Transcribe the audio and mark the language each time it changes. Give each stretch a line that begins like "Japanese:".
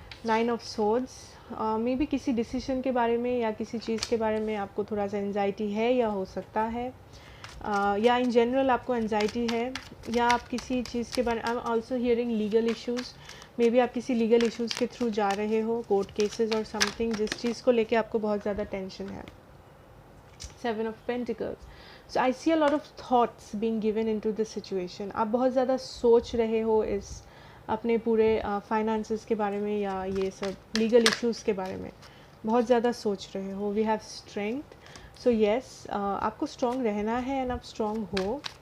Hindi: 9 of swords, may be किसी decision के बारे में या किसी चीज़ के बारे में आपको थोड़ा सा एंजाइटी है या हो सकता है, या इन जनरल आपको एंजाइटी है, या आप किसी चीज़ के बारे में,
English: I am also hearing legal issues,
Hindi: may be आप किसी लीगल इश्यूज़ के थ्रू जा रहे हो, कोर्ट केसेस और समथिंग, जिस चीज़ को लेके आपको बहुत ज़्यादा टेंशन है।
English: 7 of Pentacles. So I see a lot of thoughts being given into this situation.
Hindi: आप बहुत ज़्यादा सोच रहे हो इस अपने पूरे फाइनेंसेस के बारे में या ये सब लीगल इश्यूज़ के बारे में बहुत ज़्यादा सोच रहे हो।
English: We have strength.
Hindi: So yes, आपको स्ट्रॉन्ग रहना है एंड आप स्ट्रॉन्ग हो.